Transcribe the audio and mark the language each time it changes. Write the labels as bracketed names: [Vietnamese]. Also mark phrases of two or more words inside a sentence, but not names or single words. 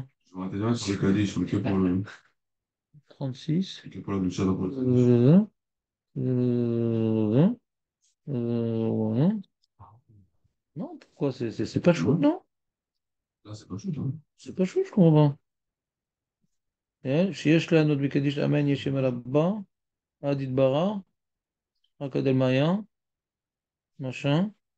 [French] Je m'arrêtais jamais sur le Kaddish, mais Trente-six. que pour la Gdoucha dans le Kaddish. Euh, euh, euh, Non, pourquoi? C'est pas chaud, non? Là, c'est pas chaud, hein. C'est pas chaud, je comprends pas. [Hebrew] שיש לענות בקדיש [Aramaic] אמן ישם רבה, [Hebrew] עד יתברך, רק עד אלמיה, machin.